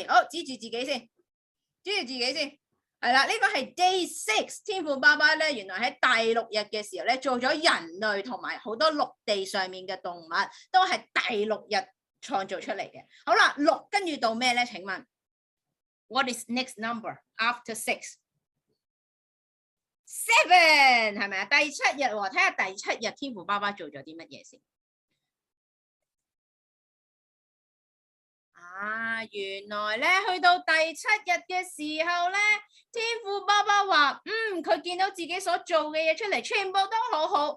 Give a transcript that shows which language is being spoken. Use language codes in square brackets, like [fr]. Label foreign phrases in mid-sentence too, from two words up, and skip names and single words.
[yue] 好，指住自己先，係啦，呢個係 Day 6，天父爸爸咧，原來喺第6日嘅時候咧，做咗人類同埋好多陸地上面嘅動物，都係第6日創造出嚟嘅。好啦，6跟住到咩咧？請問 [en] What is next number after 6？ [yue] 7 係咪啊？第7日喎，睇下第7日天父爸爸做咗啲乜嘢先。原來咧去到第7日嘅時候咧，天父爸爸話，佢見到自己所做嘅嘢出嚟，全部都好好。